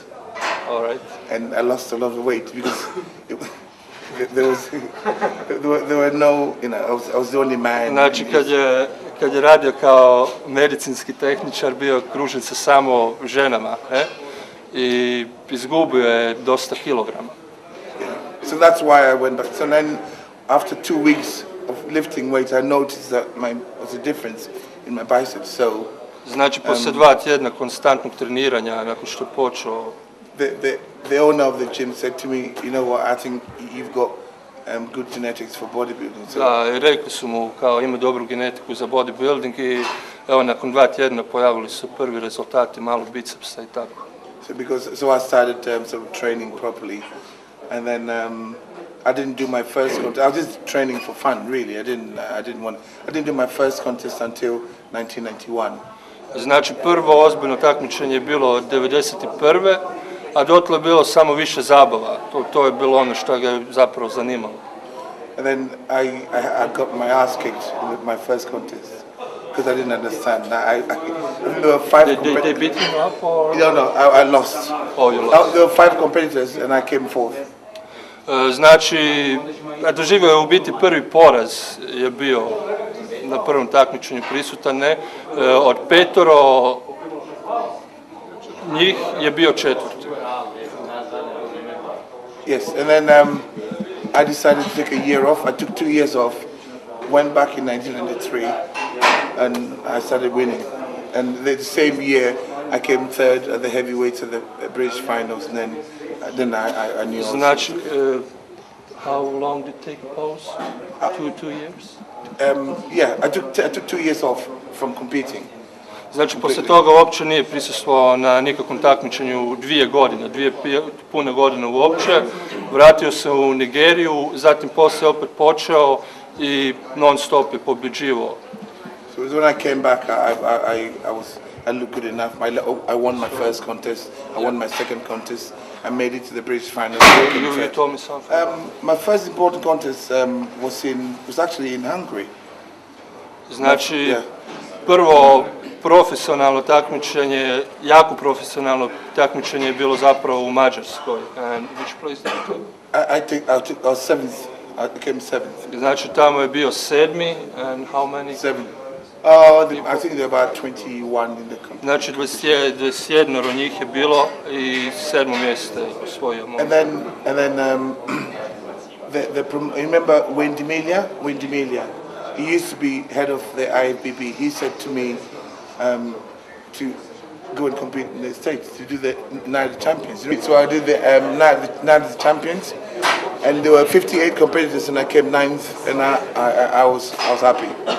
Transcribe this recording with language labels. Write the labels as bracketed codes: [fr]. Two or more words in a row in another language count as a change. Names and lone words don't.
[en] All right. And I lost a lot of weight because there were no, you know, I was the only man. [hr] Znači kad je radio kao medicinski tehničar, bio kružen sa samo ženama, i izgubio je dosta kilograma. [en] So that's why I went back. So then after 2 weeks of lifting weights, I noticed that was a difference in my biceps. So [hr] znači poslije 2 tjedna konstantnog treniranja, nakon što je počeo, [en] the owner of the gym said to me, you know what, I think you've got good genetics for bodybuilding. So [hr] da, rekli su mu kao ima dobru genetiku za bodybuilding i evo nakon 2 tjedna pojavili su prvi rezultati, malo bicepsa i tako. [en] So I started sort of training properly, and then I didn't do my first contest. I was just training for fun, really. I didn't do my first contest until 1991. [hr] Znači prvo ozbiljno takmičenje je bilo 1991. a dotle je bilo samo više zabava. To je bilo ono što ga je zapravo zanimalo. [en] And then I got my ass kicked in my first contest because I didn't understand. There were five competitors. They beat him up or? No, I lost. Oh, you lost. There were five competitors and I came fourth. [hr] Znači, doživio je u biti prvi poraz je bio na prvom takmičenju prisutan, ne? Od 5 njih je bio 4. [en] Yes, and then I decided to take a year off. I took 2 years off, went back in 1993, and I started winning. And the same year, I came third at the heavyweights at the British finals, and then I knew. Znači, how long did it take a pause? 2 years? Yeah, I took 2 years off from competing. [hr] Znači, poslije toga uopće nije prisustvovao na nikakvom takmičenju 2 godine, 2 pune godine uopće. Vratio se u Nigeriju, zatim poslije opet počeo i non stop je pobjeđivao. [en] So when I came back, I looked good enough. I won my first contest. I won my second contest. I made it to the British finals. You told me something. My first important contest was actually in Hungary. [hr] Znači, prvo profesionalno takmičenje, jako profesionalno takmičenje je bilo zapravo u Mađarskoj. [en] And which place did you take? I was seventh. I came seventh. [hr] Znači, tamo je bio 7. [en] And how many? 7. I think there are about 21 in the country. [hr] Znači, 21 njih je bilo i 7. mjesto je osvojio. [en] And then you remember Wayne D'Amelia? He used to be head of the IFBB. He said to me to go and compete in the States to do the Night of the Champions. So I did the Night of the Champions, and there were 58 competitors, and I came 9th, and I was happy.